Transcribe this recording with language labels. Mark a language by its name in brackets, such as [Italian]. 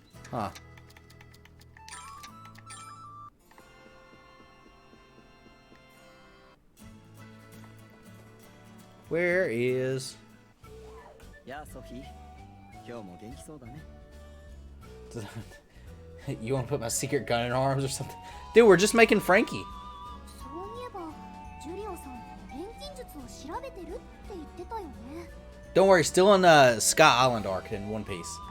[English] Huh. Where is... [Japanese] やあソフィー、今日も元気そうだね。 [English] You want to put my secret gun in arms or something? Dude, we're just making Frankie. [Japanese] そういえばジュリオさん錬金術を調べてるって言ってたよね。 [English] Don't worry, still in Scott Island arc in One Piece.